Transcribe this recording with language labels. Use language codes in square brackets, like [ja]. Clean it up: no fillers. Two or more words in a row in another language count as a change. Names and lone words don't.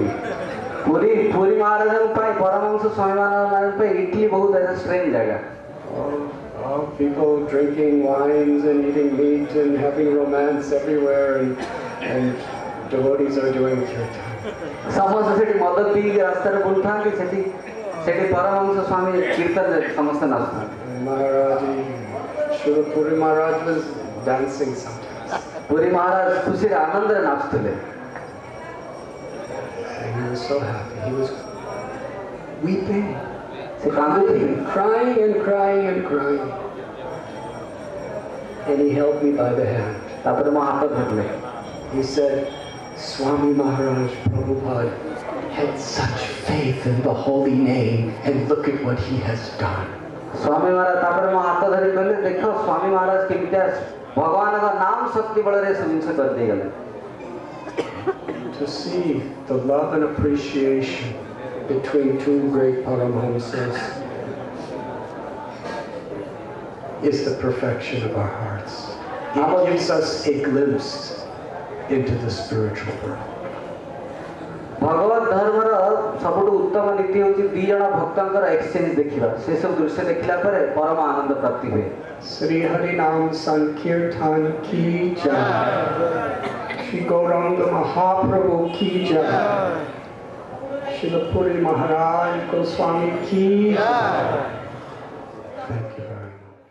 [or] ପୁରୀ ମହାରାଜଙ୍କ ପାଇଁ ପରମହଂସ ସ୍ୱାମୀ ମହାରାଜଙ୍କ ପାଇଁ ଇଟଲି ବହୁତ ଷ୍ଟ୍ରେଞ୍ଜ ଜାଗା। [en] All people drinking wines and eating meat and having romance everywhere, and devotees are doing kirtan. [or] ସମସ୍ତେ ସେଠି ମଦ ପିଇକି ରାସ୍ତାରେ ବୁଲୁଥାନ୍ତି ସେଠି ପରମହଂସ ସ୍ୱାମୀ କୀର୍ତ୍ତନରେ ସମସ୍ତେ ନାଚୁଥାନ୍ତି। [en] Maharaj, Srila Puri Maharaj was dancing sometimes. [or] ପୁରୀ ମହାରାଜ ଖୁସିରେ ଆନନ୍ଦରେ ନାଚୁଥିଲେ। [en] And he was so happy. He was weeping, [or] ସେ କାନ୍ଦୁଥିଲେ। [en] crying and crying and crying. And he held me by the hand. [or] ତାପରେ ମୋ ହାତ ଧରିଲେ। [en] He said, "Swami Maharaj Prabhupada had such faith in the holy name, and look at what he has done." [or] ସ୍ୱାମୀ ମହାରାଜ ତାପରେ ମୋ ହାତ ଧରି କହିଲେ ଦେଖ ସ୍ୱାମୀ ମହାରାଜ କେମିତିଆ ଭଗବାନଙ୍କ ନାମ ଶକ୍ତି ବଳରେ ସେ ଜିନିଷ କରିଦେଇଗଲେ। [en] To see the love and appreciation between two great Paramahamsas is the perfection of our hearts. It gives us a glimpse into the spiritual world. [or] ଭଗବତ ଧର୍ମର ସବୁଠୁ ଉତ୍ତମ ନୀତି ହେଉଛି ଦି ଜଣ ଭକ୍ତଙ୍କର ଏକ୍ସଚେଞ୍ଜ ଦେଖିବା। ସେ ସବୁ ଦୃଶ୍ୟ ଦେଖିଲା ପରେ ପରମ ଆନନ୍ଦ ପ୍ରାପ୍ତି ହୁଏ। [hi] श्री हरि नाम संकीर्तन की जय. श्री गौरांग महाप्रभु की जय. श्रील पुरी महाराज गोस्वामी की जय. [en] Thank you very much.